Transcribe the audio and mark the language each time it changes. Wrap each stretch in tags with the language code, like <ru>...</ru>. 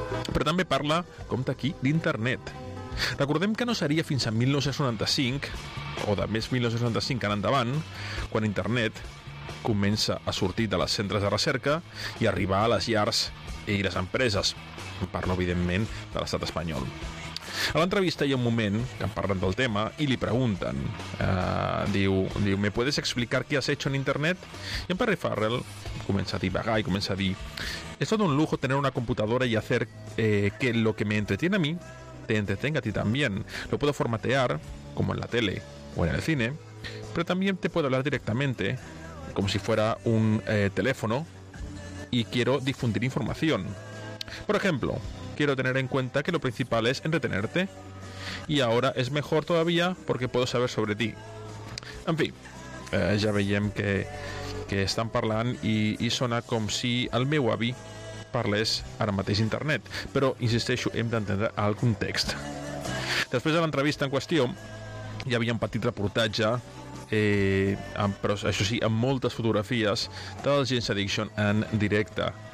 <ca>Però també parla, compte aquí, d'internet. Recordem que no seria fins a 1995, o de més 1995 en endavant, quan internet comença a sortir de les centres de recerca i arribar a les llars i les empreses. Parlo, evidentment, de l'estat espanyol. A l'entrevista hi ha un moment que em parlen del tema i li pregunten.</ca> <es>Diu, ¿me puedes explicar qué has hecho en internet?</es> <ca>I en Perry Farrell comença a divagar i comença a dir,</ca> <es>es todo un lujo tener una computadora y hacer que lo que me entretiene a mí te entretenga a ti también. Lo puedo formatear, como en la tele o en el cine, pero también te puedo hablar directamente, como si fuera un teléfono, y quiero difundir información. Por ejemplo, quiero tener en cuenta que lo principal es entretenerte, y ahora es mejor todavía porque puedo saber sobre ti.</es> <ca>En fi, ja veiem que estan parlant i sona com si el meu avi parlés ara mateix internet, però insisteixo, hem d'entendre el context. Després de l'entrevista en qüestió, hi havia un petit reportatge, però això sí, amb moltes fotografies dels Jane's Addiction en directe.</ca>